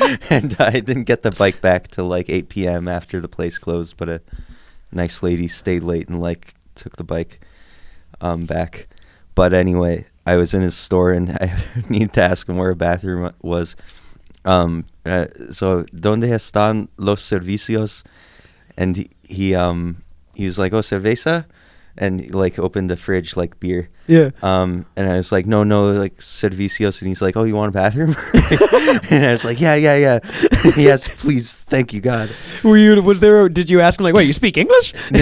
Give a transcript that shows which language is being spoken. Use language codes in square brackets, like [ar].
[en] and I didn't get the bike back till like 8 p.m. after the place closed, but a nice lady stayed late and like took the bike back. But anyway, I was in his store and I needed to ask him where a bathroom was. [es] So ¿dónde están los servicios? [en] And he was like, "Oh, cerveza," and he, like opened the fridge like beer. Yeah. And I was like, no, like servicios, and he's like, "Oh, you want a bathroom?" And I was like, yeah. Yes, please, thank you, God. Did you ask him like, wait, you speak English?